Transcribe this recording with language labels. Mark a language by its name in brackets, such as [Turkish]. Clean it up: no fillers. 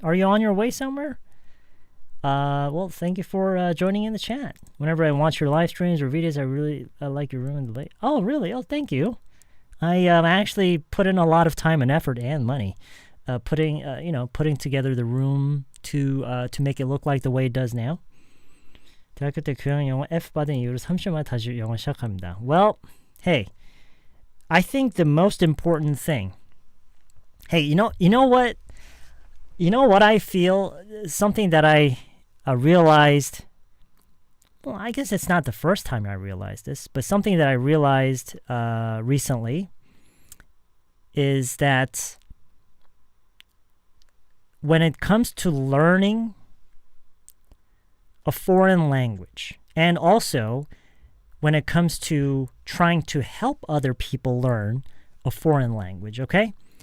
[English] Are you on your way somewhere? Well, thank you for joining in the chat. Whenever I watch your live streams or videos, I really like your room and the late. Oh, really? Oh, thank you. I actually put in a lot of time and effort and money, putting together the room to make it look like the way it does now. [Korean] 대학교 때 교양 영어 F 받은 이후로 30년 만에 다시 영어 시작합니다. [English] Well, hey. I think the most important thing. Hey, you know what? You know what I feel? Something that I realized well, I guess it's not the first time I realized this, but something that I realized recently is that when it comes to learning a foreign language, and also when it comes to trying to help other people learn a foreign language, okay?